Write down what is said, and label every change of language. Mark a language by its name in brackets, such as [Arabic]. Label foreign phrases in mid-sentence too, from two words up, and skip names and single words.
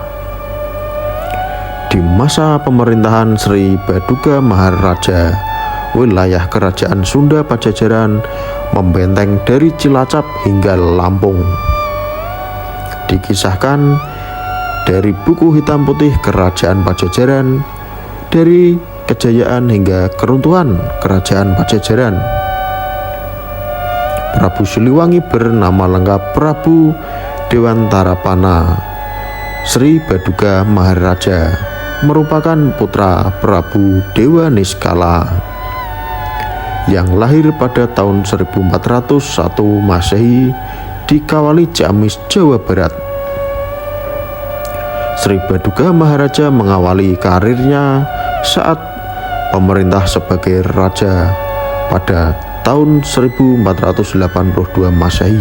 [Indonesian] Di masa pemerintahan Sri Baduga Maharaja, wilayah kerajaan Sunda Pajajaran membenteng dari Cilacap hingga Lampung. Dikisahkan dari buku hitam putih kerajaan Pajajaran, dari kejayaan hingga keruntuhan kerajaan Pajajaran. Prabu Siliwangi bernama lengkap Prabu Dewantarapana Sri Baduga Maharaja, merupakan putra Prabu Dewa Niskala yang lahir pada tahun 1401 Masehi di Kawali Ciamis, Jawa Barat. Sri Baduga Maharaja mengawali karirnya saat pemerintah sebagai raja pada tahun 1482 Masehi.